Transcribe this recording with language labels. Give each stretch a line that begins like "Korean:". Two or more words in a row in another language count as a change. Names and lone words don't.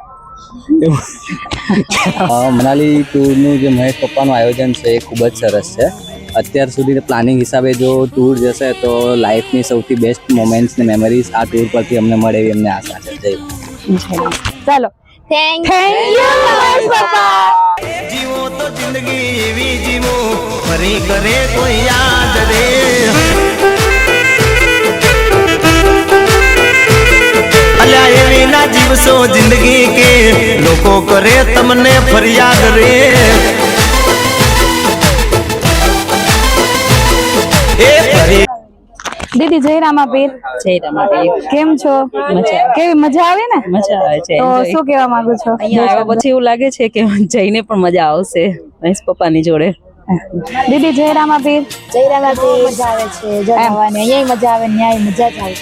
Gujarati: મનાલી ટૂરનું જે મહેશ પપ્પાનું આયોજન છે એ ખૂબ જ સરસ છે. અત્યાર સુધી પ્લાનિંગ હિસાબે જો ટૂર જશે તો લાઈફની સૌથી
English: best moments
Gujarati: ને મેમરીઝ આ ટૂર પરથી અમને મળે એવી અમને આશા છે. જય. ચાલો, થેન્ક યુ મહેશ પપ્પા. જીવો તો જિંદગી એવી જીવો ફરી કરે કોઈ યાદ રે। અલ્યા એવી ના જીવશો જિંદગી કે લોકો કરે તમને ફરિયાદ રે। એ ફરી દીદી જય રામાપીર. જય રામાપીર. કેમ છો? કેવી મજા આવે ને? મજા આવે છે. તો શું કહેવા માંગુ છો? અહીંયા આવ્યા પછી એવું લાગે છે કે જઈને પણ મજા આવશે મહેશ પપ્પાની જોડે. દીદી જય રામાપીર. જય રામાપીર. મજા આવે છે જવાની, અહીંયા મજા આવે, ન્યાય મજા જ આવે છે.